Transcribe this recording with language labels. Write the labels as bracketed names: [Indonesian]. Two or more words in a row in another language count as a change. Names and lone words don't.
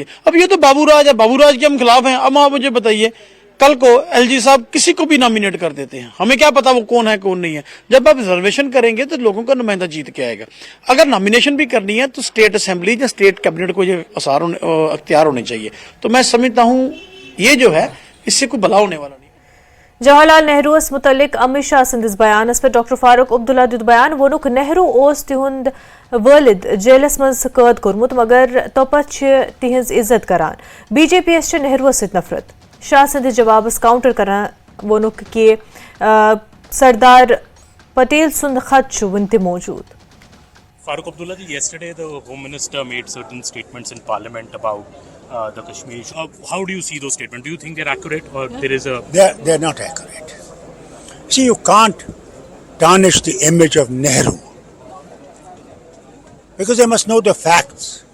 [Hindi] अब ये तो बाबूराज है, बाबूराज के हम खिलाफ हैं। अब आप मुझे बताइए, कल को LG साहब किसी को भी नॉमिनेट कर देते हैं, हमें क्या पता वो कौन है कौन नहीं है। जब आप रिजर्वेशन करेंगे तो लोगों का नुमाइंदा जीत के आएगा। अगर नॉमिनेशन भी करनी है तो [English] state assembly [Hindi] या [English] state cabinet [Hindi] को ये अख्तियार होने चाहिए। तो मैं समझता हूँ ये जो है इससे कोई भला होने वाला नहीं। [Kashmiri] جواہر لال نہرو متعلق امت شاہ سندس بیانس پہ ڈاکٹر فاروق عبداللہ دیت بیان وونک نہرو اوس تہند والد جیلس مز قید کورمت مگر توپت تہذ عزت کران بی جے پی یس نہرو ست نفرت شاہ سندس جوابس کاؤنٹر کران وونک کہ سردار پٹیل سند خط ون تہ موجود. [English] Farooq Abdullah ji, yesterday the Home Minister made certain statements in Parliament about the Kashmir issue. How do you see those statements? Do you think they're accurate or there is a... They're not accurate. See, you can't tarnish the image of Nehru because they must know the facts.